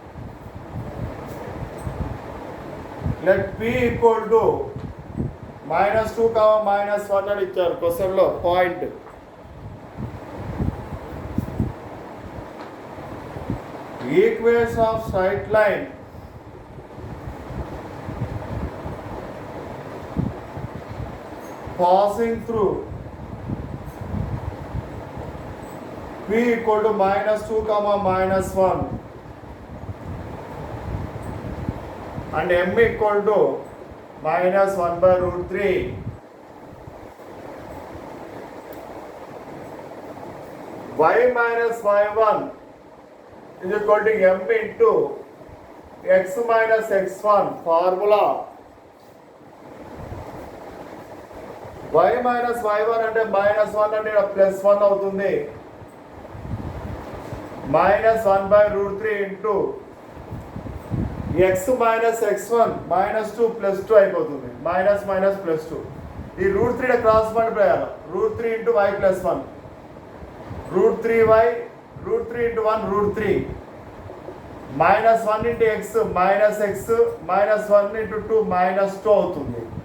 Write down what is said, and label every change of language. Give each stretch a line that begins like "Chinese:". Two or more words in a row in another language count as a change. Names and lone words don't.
English: let p equal to
Telugu: -2, -1 అని ఇచ్చారు క్వశ్చన్లో పాయింట్.
English: equation of straight line passing through p equal to -2, -1 and m equal to -1/√3. y minus y1 is equal to m into x minus x1 formula. y minus y1
Telugu: అంటే -1 అంటే +1 అవుతుంది. -1/√3
English: into x minus x1
Telugu: -2 +2 అయిపోతుంది. మైనస్ +2. ఈ √3
English: cross multiply
Telugu: చేయాలి.
English: √3 ఇంటూ y +1 √3y √3 ఇంటూ 1 √3 -1 ఇంటూ x -x -1 ఇంటూ 2 -2 అవుతుంది.